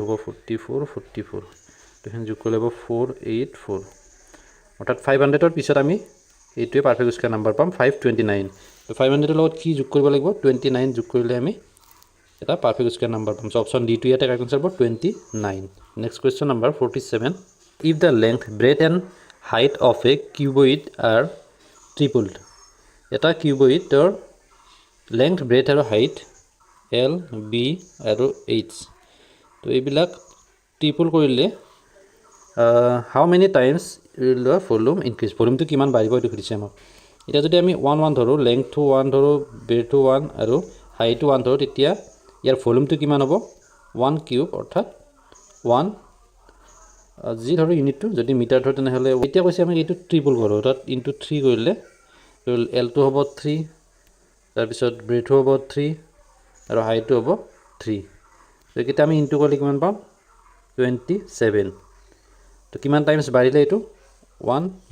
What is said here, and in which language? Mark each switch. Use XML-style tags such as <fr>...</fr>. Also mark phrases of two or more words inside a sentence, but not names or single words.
<as>হ'ব 44 44 তো হেন যোগ কৰিলে হ'ব 484 অৰ্থাৎ 500 এর পিছত আমি এইটোৱে</as> <en>perfect square number</en> <as>পাম 529 তো 500 এর লগত কি যোগ কৰিব লাগিব 29 যোগ কৰিলে আমি এটা</as> <en>perfect square number</en> <as>পাম</as> <en>so option</en> <as>ডি টু ইয়াতে</as> <en>correct answer</en> <as>হ'ব 29</as> <en>next question number</en> <as>47</as> <en>if the length breadth and height of a cuboid are tripled</en> <as>এটা cuboidৰ</as> <en>length breadth</en> <as>আৰু height l b আৰু h তো এইবিলাক ট্ৰিপল কৰিলে</as> <en>how many times will the volume increase</en> <as>ভলিউমটো কিমান বাঢ়িব এটো খুদিছে আমাক এটা যদি আমি 1 1 ধৰো length to 1 ধৰো breadth to 1 আৰু height to 1 ধৰো তেতিয়া ইয়াৰ ভলিউমটো কিমান হ'ব 1 কিউব অৰ্থাৎ 1 জি ধৰো ইউনিটটো যদি মিটাৰ ধৰো তেনেহলে এতিয়া কৈছে আমি এইটো ট্ৰিপল কৰো অৰ্থাৎ ইনটু 3 কৰিলে l টো হ'ব 3 তাৰ পিছত ব্ৰেথ হ'ব 3 আৰু হাইট হ'ব 3 তো এটা আমি ইনটু কৰিলে কিমান পাম 27 তো কিমান টাইমছ বাঢ়িলে এটো 1</as>